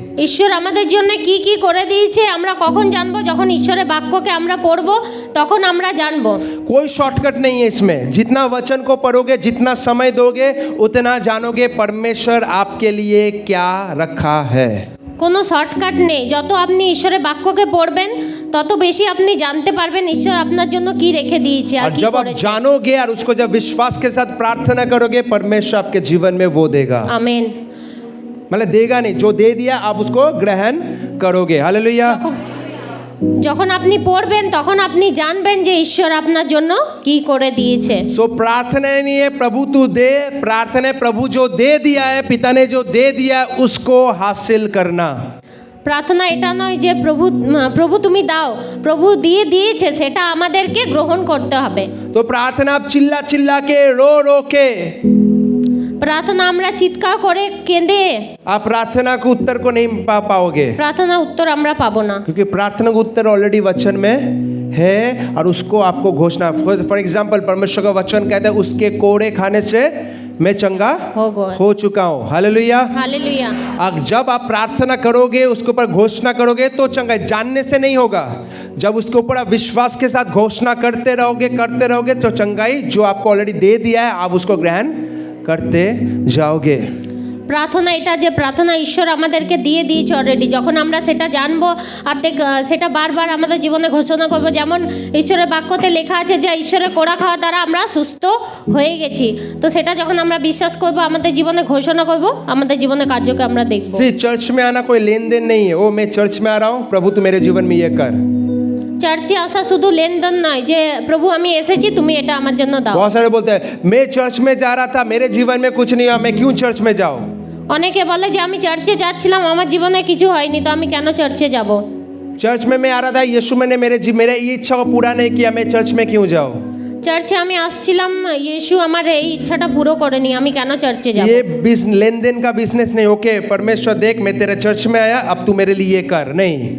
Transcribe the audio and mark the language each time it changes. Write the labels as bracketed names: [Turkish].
[Bangla] ঈশ্বর আমাদের জন্য কি কি করে দিয়েছে আমরা কখন জানবো? যখন ঈশ্বরের বাক্যকে আমরা পড়বো তখন আমরা জানবো। [Hindi] कोई शॉर्टकट नहीं है इसमें, जितना वचन को पढ़ोगे, जितना समय दोगे, उतना जानोगे परमेश्वर आपके लिए क्या रखा है। [Bangla] কোনো শর্টকাট নেই, যত আপনি ঈশ্বরের বাক্যকে পড়বেন তত বেশি আপনি জানতে পারবেন ঈশ্বর আপনার জন্য কি রেখে দিয়েছে আর [Hindi] और [Bangla] কি [Hindi] जब आप [Bangla] করেছে। [Hindi] जानोगे और उसको जब विश्वास के साथ प्रार्थना करोगे, परमेश्वर आपके जीवन में वो देगा। [Bangla] আমেন। [Hindi] मतलब देगा नहीं, जो दे दिया आप उसको ग्रहण करोगे। हालेलुया। [Bangla] যখন আপনি পড়বেন তখন আপনি জানবেন যে ঈশ্বর আপনার জন্য কি করে দিয়েছে। [Hindi] सो प्रार्थना नहीं है प्रभु तू दे, प्रार्थना है प्रभु जो दे दिया है, पिता ने जो दे दिया है उसको हासिल करना। [Bangla] প্রার্থনা এটা নয় যে প্রভু প্রভু তুমি দাও, প্রভু দিয়ে দিয়েছে সেটা আমাদেরকে গ্রহণ করতে হবে। [Hindi] तो प्रार्थना आप चिल्ला चिल्ला के, रो रो के, [Bangla] প্রার্থনা আমরা চিৎকার করে কেঁদে [Hindi] आप प्रार्थना को उत्तर को नहीं पा पाओगे, [Bangla] প্রার্থনা উত্তর আমরা পাবো না। [Hindi] क्योंकि प्रार्थना का उत्तर ऑलरेडी वचन में है और उसको आपको घोषणा। [English] for example [Hindi] परमेश्वर का वचन कहता है उसके कोड़े खाने से मैं चंगा हो चुका हूँ। हालेलुया। हालेलुया। अब जब आप प्रार्थना करोगे, उसके ऊपर घोषणा करोगे तो चंगा, जानने से नहीं होगा। जब उसके ऊपर आप विश्वास के साथ घोषणा करते रहोगे तो चंगाई जो आपको ऑलरेडी दे दिया है आप उसको ग्रहण करते जाओगे। [Bangla] প্রার্থনা এটা যে প্রার্থনা ঈশ্বর আমাদেরকে দিয়ে দিয়েছে অলরেডি, যখন আমরা সেটা জানবো আর সেটা বারবার আমাদের জীবনে ঘোষণা করবো। যেমন ঈশ্বরের বাক্যতে লেখা আছে যে ঈশ্বরের কোড়া খাওয়া দ্বারা আমরা সুস্থ হয়ে গেছি, তো সেটা যখন আমরা বিশ্বাস করবো, আমাদের জীবনে ঘোষণা করবো, আমাদের জীবনে কার্যকে আমরা দেখবো। [Hindi] चर्च में आना कोई लेन देन नहीं है, ओ मैं चर्च में आ रहा हूँ, प्रभु तू मेरे जीवन में ये कर। [Bangla] চার্চে আসা শুধু লেনদেন নয় যে প্রভু আমি এসেছি তুমি এটা আমার জন্য দাও। [Hindi] बहुत सारे बोलते हैं मैं चर्च में जा रहा था, मेरे जीवन में कुछ नहीं हुआ, मैं क्यों चर्च में जाऊँ। [Bangla] অনেকে বলে যে আমি চার্চে যাচ্ছিলাম, আমার জীবনে কিছু হয়নি, তো আমি কেন চার্চে যাব। [Hindi] चर्च में मैं आ रहा था, यीशु मैंने मेरे ये इच्छा को पूरा नहीं किया, मैं चर्च में क्यों जाऊँ। [Bangla] চার্চে আমি আসছিলাম, ইয়েশু আমার এই ইচ্ছাটা পুরো করেনি, আমি কেন চার্চে যাব। [Hindi] ये लेन देन का बिजनेस नहीं। ओके परमेश्वर देख मैं तेरे चर्च में आया, अब तू मेरे लिए ये कर, नहीं।